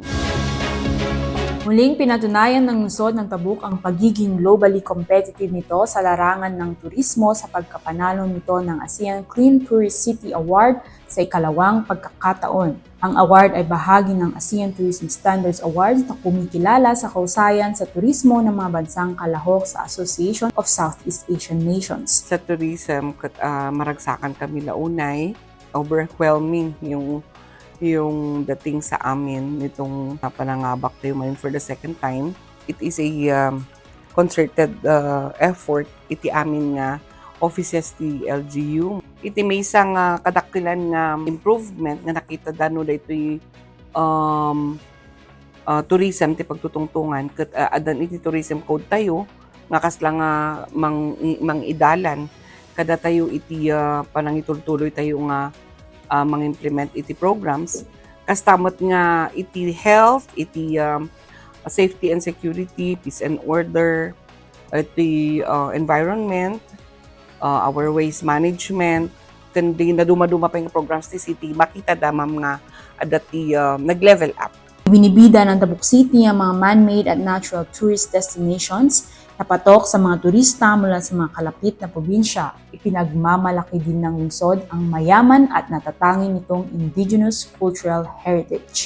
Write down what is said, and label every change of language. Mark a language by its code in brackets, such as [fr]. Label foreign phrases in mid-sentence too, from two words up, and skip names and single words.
[tl] Muling pinatunayan ng lungsod ng Tabuk ang pagiging globally competitive nito sa larangan ng turismo sa pagkapanalo nito ng ASEAN Clean Tourist City Award sa ikalawang pagkakataon. Ang award ay bahagi ng ASEAN Tourism Standards Awards na kumikilala sa kausayan sa turismo ng mga bansang kalahok sa Association of Southeast Asian Nations. [ilo] Sa tourism, maragsakan kami launay, [tl] overwhelming yung dating sa amin nitong panangabak tayo man [en] for the second time. It is a concerted effort [ilo] iti amin nga offices ti LGU. Iti may isang kadakilan nga improvement nga nakita dano daytoy tourism ti pagtutungtungan ket adan iti tourism code tayo nga kasla nga mang idalan kada tayo iti panangitultuloy tayo nga mang-implement iti programs kastamot nga iti health, iti [en] safety and security, peace and order, [ilo] iti environment, [en] our waste management, [ilo] kundi na dumaduma pa yung programs ti city, makita damam nga adati nag-level up. [tl] Binibida ng Tabuk City ang mga man-made at natural tourist destinations na patok sa mga turista mula sa mga kalapit na probinsya. Ipinagmamalaki din ng lungsod ang mayaman at natatanging nitong indigenous cultural heritage.